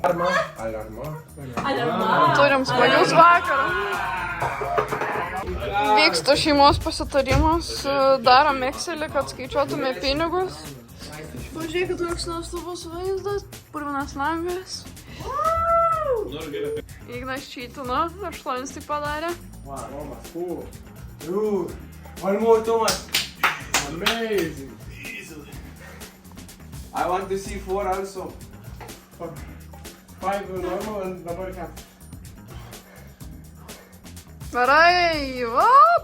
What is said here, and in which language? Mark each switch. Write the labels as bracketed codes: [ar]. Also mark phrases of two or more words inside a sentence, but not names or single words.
[lt] Alarma. Turim smagius vakarus. Vyksta šeimos pasitarimas, darom Excelį, kad skaičiuotume pinigus. Pažiūrėkit, koks nuostabus vaizdas, purvinas langas. Ignas čytino, 8 tai padarė. [en] Wow, Thomas, cool. Dude, one more, Thomas. Amazing. I want to see 4 also. 5 normal and double cap. [lt] Gerai, op!